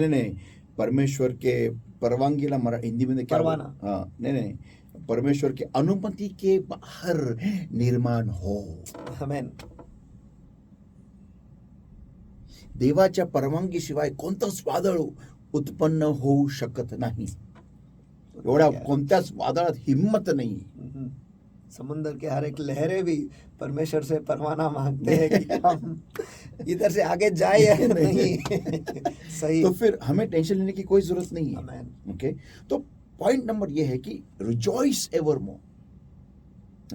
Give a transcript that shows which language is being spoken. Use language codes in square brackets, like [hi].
[hi] नहीं, परमेश्वर के परवानगीला हिंदी में क्या, परवाना। हाँ, नहीं, परमेश्वर के अनुमति के बाहर निर्माण हो। आमेन। [mr] देवाच्या परवानगीशिवाय कोणतंच वादळ उत्पन्न होऊ शकत नाही। एवढ्या कोणत्याच वादळात हिम्मत नाही। [hi] समुद्र के हर एक लहरें भी परमेश्वर से परवाना मांगते हैं कि हम इधर से आगे जाए या नहीं। सही। तो फिर हमें टेंशन लेने की कोई जरूरत नहीं है। आमेन। ओके, तो पॉइंट नंबर ये है कि [en] Rejoice evermore.